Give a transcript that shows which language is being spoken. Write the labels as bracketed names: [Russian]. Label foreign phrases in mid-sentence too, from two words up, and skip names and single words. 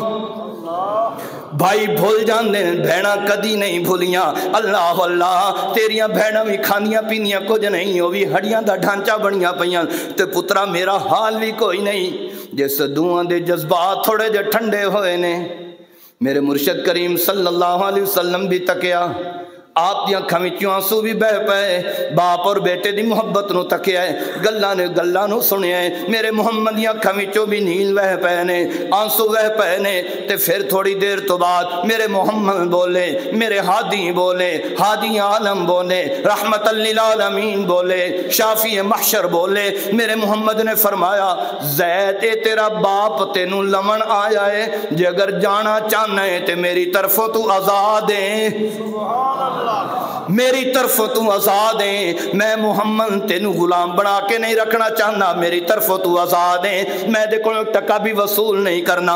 [Urdu] بھائی بھول جاتے ہیں, [Punjabi] ਭੈਣਾਂ ਕਦੀ ਨਹੀਂ ਭੁੱਲੀਆਂ। ਅੱਲਾਹ ਅੱਲਾਹ ਤੇਰੀਆਂ ਭੈਣਾਂ ਭੀ ਖਾਂਦੀਆਂ ਪੀਂਦੀਆਂ ਕੁਝ ਨਹੀਂ, ਉਹ ਭੀ ਹੱਡੀਆਂ ਦਾ ਢਾਂਚਾ ਬਣੀਆਂ ਪਈਆਂ। ਤੇ ਪੁੱਤਰਾ ਮੇਰਾ ਹਾਲ ਭੀ ਕੋਈ ਨਹੀਂ। ਜਿਸ ਦੁਆਂ ਦੇ ਜਜ਼ਬਾਤ ਥੋੜ੍ਹੇ ਜੇ ਠੰਡੇ ਹੋਏ ਨੇ, ਮੇਰੇ ਮੁਰਸ਼ਦ ਕਰੀਮ ਸੱਲੱਲਾਹੁ ਅਲੈਹਿ ਵਸੱਲਮ ਭੀ ਤੱਕਿਆ, ਆਪ ਦੀ ਅੱਖਾਂ ਵਿਚੋਂ ਅੰਸੂ ਭੀ ਵਹਿ ਪਏ। ਬਾਪ ਔਰ ਬੇਟੇ ਦੀ ਮੁਹੱਬਤ ਨੂੰ ਤੱਕਿਆ ਹੈ, ਗੱਲਾਂ ਨੂੰ ਸੁਣਿਆ ਹੈ। ਮੇਰੇ ਮੁਹੰਮਦ ਦੀ ਅੱਖਾਂ ਵਿਚੋਂ ਭੀ ਨੀਲ ਵਹਿ ਪਏ ਨੇ, ਅੰਸੂ ਵਹਿ ਪਏ ਨੇ, आंसू वह पे ने। ਤੇ ਫਿਰ ਥੋੜ੍ਹੀ ਦੇਰ ਤੋ ਬਾਅਦ ਮੇਰੇ ਮੁਹੰਮਦ ਬੋਲੇ, ਮੇਰੇ ਹਾਦੀ ਬੋਲੇ, ਹਾਦੀ ਆਲਮ ਬੋਲੇ, ਰਹਿਮਤਲ ਲਿਲ ਆਲਮੀਨ ਬੋਲੇ, ਸ਼ਾਫ਼ੀ ਮਹਿਸ਼ਰ ਬੋਲੇ। ਮੇਰੇ ਮੁਹੰਮਦ ਨੇ ਫ਼ਰਮਾਇਆ, ਜ਼ੈਦ ਏ ਤੇਰਾ ਬਾਪ ਤੈਨੂੰ ਲੈਣ ਆਇਆ ਹੈ, ਜੇ ਅਗਰ ਜਾਣਾ ਚਾਹਨਾ ਹੈਂ ਤੇ ਮੇਰੀ ਤਰਫ਼ੋਂ ਤੂੰ ਆਜ਼ਾਦ ਹੈਂ, ਮੇਰੀ ਤਰਫ਼ ਤੂੰ ਆਜ਼ਾਦ ਹੈਂ। ਮੈਂ ਮੁਹੰਮਦ ਤੈਨੂੰ ਗ਼ੁਲਾਮ ਬਣਾ ਕੇ ਨਹੀਂ ਰੱਖਣਾ ਚਾਹਨਾ, ਮੇਰੀ ਤਰਫ਼ ਤੂੰ ਆਜ਼ਾਦ ਹੈਂ, ਮੈਂ ਦੇ ਕੋਲ ਟਕਾ ਭੀ ਵਸੂਲ ਨਹੀਂ ਕਰਨਾ।